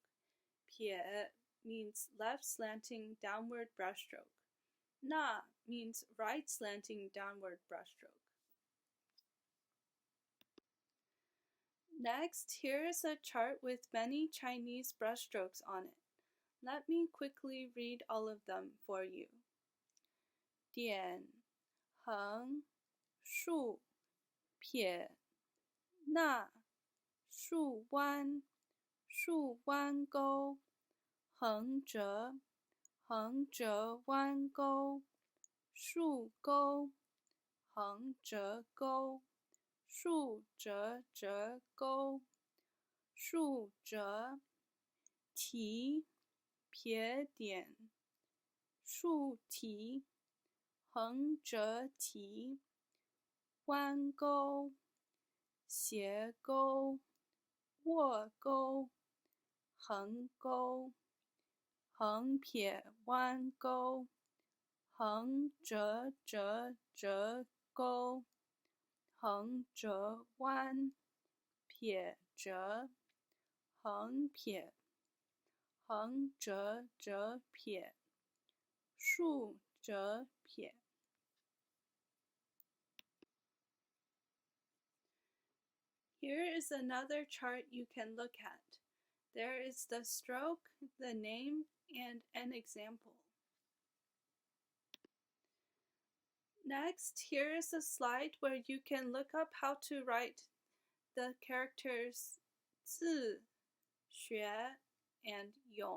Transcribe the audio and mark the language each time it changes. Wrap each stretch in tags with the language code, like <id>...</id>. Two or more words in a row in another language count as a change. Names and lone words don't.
<en>Pie means left slanting downward brushstroke. Na means right slanting downward brushstroke. Next, here is a chart with many Chinese brushstrokes on it. Let me quickly read all of them for you.</en> <zh>点、横、竖、撇、捺、竖弯钩、横折弯钩、竖钩、横折钩、竖折钩、竖折, 提 撇点 竖提 横折提 弯钩 斜钩 卧钩 横钩 横撇弯钩 横折折钩 横折弯 撇折 横撇 横折撇 竖折撇</zh> <en>Here is another chart you can look at. There is the stroke, the name, and an example. Next, here is a slide where you can look up how to write the characters 字, 学, and 勇.</en>